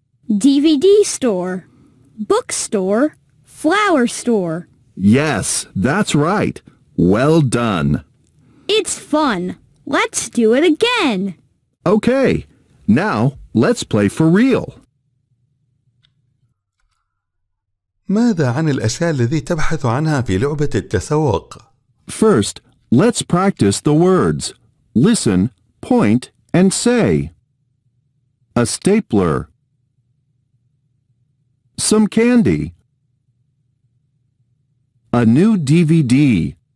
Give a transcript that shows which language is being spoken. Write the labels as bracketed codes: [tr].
[en] DVD store. Bookstore. Flower store. Yes, that's right. Well done. It's fun. Let's do it again. Okay, now let's play for real. [ar] ماذا عن الأشياء التي تبحث عنها في لعبة التسوق؟ [en] First, let's practice the words. Listen, point, and say. A stapler. Some candy. A new DVD.